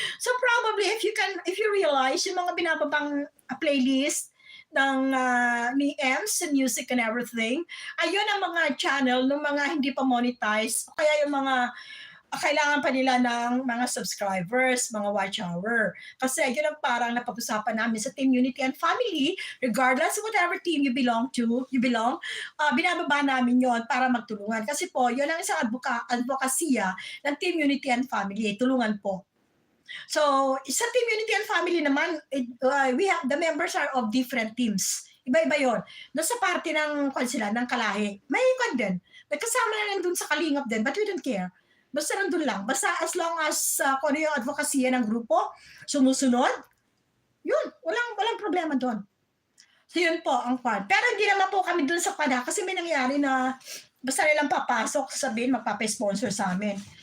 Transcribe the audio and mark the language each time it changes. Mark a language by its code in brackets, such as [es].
[en] So probably, if you realize [tl] yung mga binababang playlist ni Ems, music and everything, ayun ang mga channel ng mga hindi pa monetize, kaya yung mga kailangan pa nila ng mga subscribers, mga watch hour. Kasi yun ang parang napag-usapan namin sa Team Unity and Family, [en] regardless of whatever team you belong, [tl] binababa namin yon para magtulungan. Kasi po, yun ang isang advokasya ng Team Unity and Family, tulungan po. [en] So, sa Team Unity and Family naman, the members are of different teams. [tl] Iba-iba yun. Doon sa party ng kalahi, may kwan din. May kasama na lang doon sa kalingap din, [en] but we don't care. [tl] Basta nandun lang. Basta as long as kung ano yung advokasya ng grupo, sumusunod, yun, walang problema doon. So yun po ang kwan. Pero hindi naman po kami doon sa kwan kasi may nangyari na basta nilang papasok, sabihin, magpapa-sponsor sa amin.